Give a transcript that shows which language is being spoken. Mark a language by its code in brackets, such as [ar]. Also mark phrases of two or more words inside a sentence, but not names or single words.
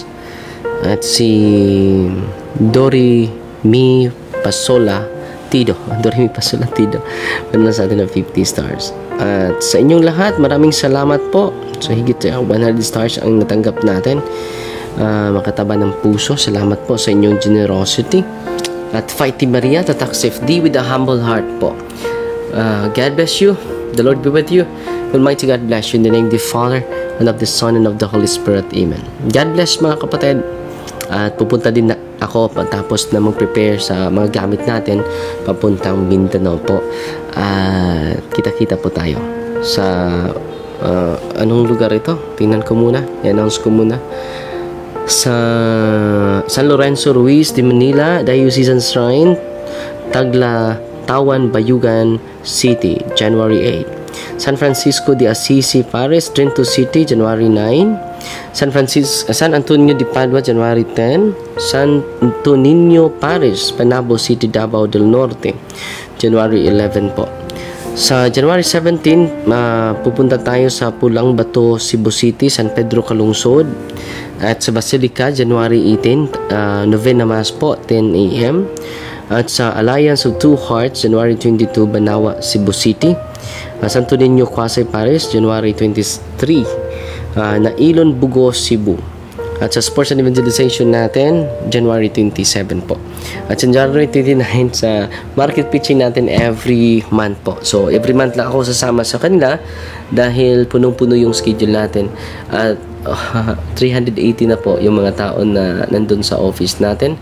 [tl] At si Dorimi Pasola Tido, nagpadala sa atin ng 50 stars. At sa inyong lahat, maraming salamat po. So higit 100 stars ang natanggap natin. Makataba ng puso, salamat po sa inyong generosity. At Fighty Maria, Tatak FD [en] with a humble heart [tl] po. [en] God bless you, the Lord be with you. Almighty God bless you in the name of the Father and of the Son and of the Holy Spirit. Amen. God bless, [tl] mga kapatid. At pupunta din na ako pagtapos na mag-prepare sa mga gamit natin papuntang Mindanao po. At kita-kita po tayo sa anong lugar ito? Tingnan ko muna, i-announce ko muna. Sa San Lorenzo Ruiz de Manila Diocesan Shrine, Tagla Tawan, Bayugan City, January 8. San Francisco de Assisi Paris, Trento City, January 9. San Antonio de Padua, January 10. San Antonio Paris, Panabo City, Davao del Norte, January 11 po. Sa January 17, pupunta tayo sa Pulang Bato, Cebu City, San Pedro Calungsod. At sa Basilica, January 18, [en] Novena Mass [tl] po, 10 a.m. At sa Alliance of Two Hearts, January 22, Banawa, Cebu City. Santo Niño, Quasay, Paris, January 23, Nailon, Bugo, Cebu. At sa Sports and Evangelization natin, January 27 po. At sa January 29, sa [en] market pitching [tl] natin [en] every month [tl] po. So, [en] every month [tl] lang ako sasama sa kanila dahil punong-puno yung schedule natin. At 380 na po yung mga tao na nandun sa office natin.